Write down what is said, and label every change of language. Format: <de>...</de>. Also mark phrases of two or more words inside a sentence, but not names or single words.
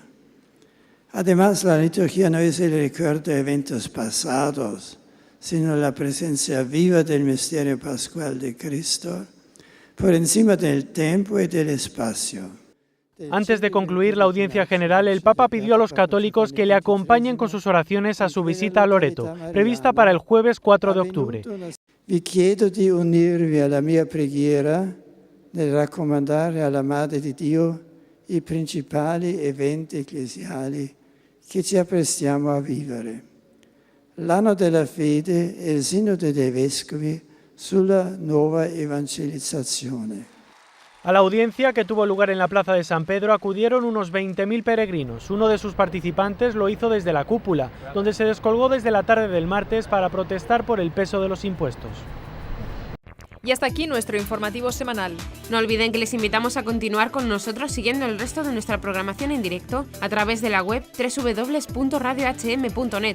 <es>Además, la liturgia no es el recuerdo de eventos pasados, sino la presencia viva del misterio pascual de Cristo por encima del tiempo y del espacio. Antes de concluir la audiencia general, el Papa pidió a los católicos que le acompañen con sus oraciones a su visita a Loreto, prevista para el jueves 4 de octubre.</es> <it>Vi chiedo di unirvi alla mia preghiera nel raccomandare alla Madre di Dio i principali eventi ecclesiali che ci apprestiamo a vivere. L'anno della fede e il Sinodo dei Vescovi sulla nuova evangelizzazione.</it> <es>A la audiencia, que tuvo lugar en la Plaza de San Pedro, acudieron unos 20.000 peregrinos. Uno de sus participantes lo hizo desde la cúpula, donde se descolgó desde la tarde del martes para protestar por el peso de los impuestos. Y hasta aquí nuestro informativo semanal. No olviden que les invitamos a continuar con nosotros siguiendo el resto de nuestra programación en directo a través de la web www.radiohm.net.</es>